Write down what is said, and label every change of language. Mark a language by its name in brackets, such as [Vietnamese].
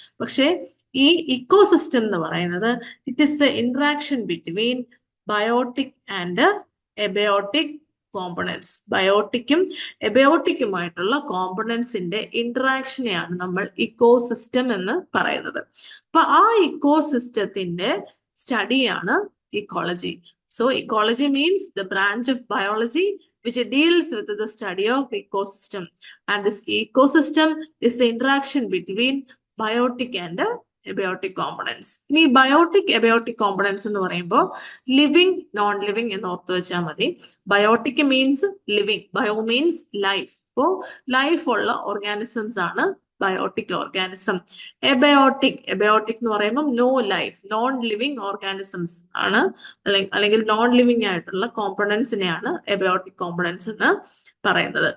[Malayalam] പക്ഷെ ഈ ഇക്കോസിസ്റ്റം എന്ന് പറയുന്നത് [English] It is the interaction between biotic and abiotic components. [Malayalam] ബയോട്ടിക്കും എബയോട്ടിക്കുമായിട്ടുള്ള കോമ്പണൻസിന്റെ ഇന്ററാക്ഷനെയാണ് നമ്മൾ ഇക്കോസിസ്റ്റം എന്ന് പറയുന്നത്. അപ്പൊ ആ ഇക്കോസിസ്റ്റത്തിന്റെ സ്റ്റഡിയാണ് ecology. [English] So ecology means the branch of biology which deals with the study of ecosystem, and this ecosystem is the interaction between biotic and abiotic components. [Malayalam] ഇനി biotic abiotic components എന്ന് പറയുമ്പോൾ living non living എന്ന് ഓർത്ത് വെച്ചാൽ മതി. [English] Biotic means living, bio means life. [Malayalam] അപ്പോൾ life ഉള്ള organisms ആണ് ബയോട്ടിക് ഓർഗാനിസം. എബയോട്ടിക് എന്ന് പറയുമ്പോൾ no life, non living organisms ആണ്, അല്ലെങ്കിൽ നോൺ ലിവിങ് ആയിട്ടുള്ള കോമ്പണൻസിനെയാണ് എബയോട്ടിക് കോമ്പണൻസ് എന്ന് പറയുന്നത്.